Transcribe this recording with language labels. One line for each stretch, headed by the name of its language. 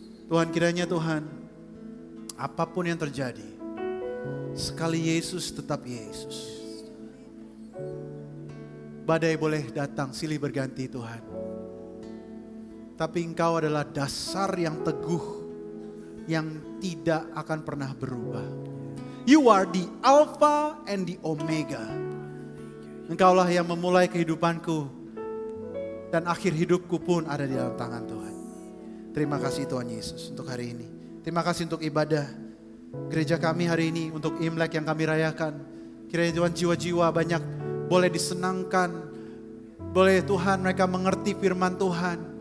Indonesian: Tuhan, kiranya Tuhan, apapun yang terjadi, sekali Yesus tetap Yesus. Badai boleh datang silih berganti Tuhan. Tapi Engkau adalah dasar yang teguh, yang tidak akan pernah berubah.
English: You are the Alpha and the Omega.
Indonesian: Engkaulah yang memulai kehidupanku, dan akhir hidupku pun ada di dalam tangan Tuhan. Terima kasih Tuhan Yesus untuk hari ini. Terima kasih untuk ibadah gereja kami hari ini, untuk Imlek yang kami rayakan. Kiranya Tuhan jiwa-jiwa banyak boleh disenangkan. Boleh Tuhan mereka mengerti firman Tuhan.